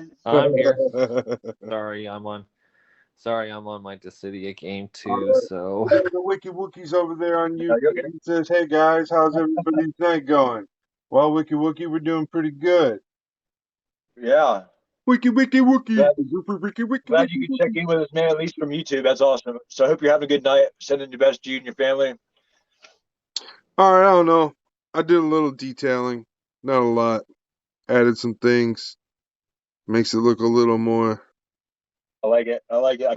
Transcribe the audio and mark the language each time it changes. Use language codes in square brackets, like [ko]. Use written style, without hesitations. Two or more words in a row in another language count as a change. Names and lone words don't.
[en] I'm here. Sorry, I'm on my Dissidia game too, so The Wiki Wookie's over there on Are you YouTube. okay? He says, "Hey guys, how's everybody's night going?" Well, Wiki Wookie, we're doing pretty good. Yeah. Wiki, wiki, wiki. Glad, Wiki, wiki, glad wiki, you could wiki. check in with us, man, at least from YouTube. That's awesome. So I hope you're having a good night. Sending the best to you and your family. All right, I don't know. I did a little detailing, not a lot. Added some things. Makes it look a little more. I like it. I like it. I